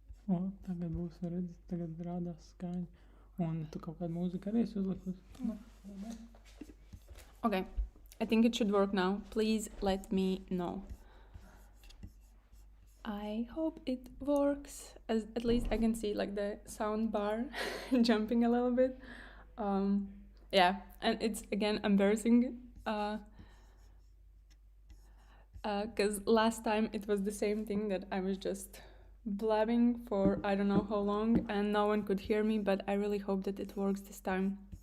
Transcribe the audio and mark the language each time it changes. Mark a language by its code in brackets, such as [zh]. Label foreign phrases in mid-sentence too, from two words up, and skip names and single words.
[lv] O, tagad būs redzi, tagad rādās skaņa. Un tu kaut kādu mūziku arī esi uzlikusi. [en] Okay, I think it should work now. Please let me know. I hope it works. At least I can see like the sound bar jumping a little bit. Yeah, and it's again embarrassing because last time it was the same thing that I was just blabbing for I don't know how long and no one could hear me, but I really hope that it works this time.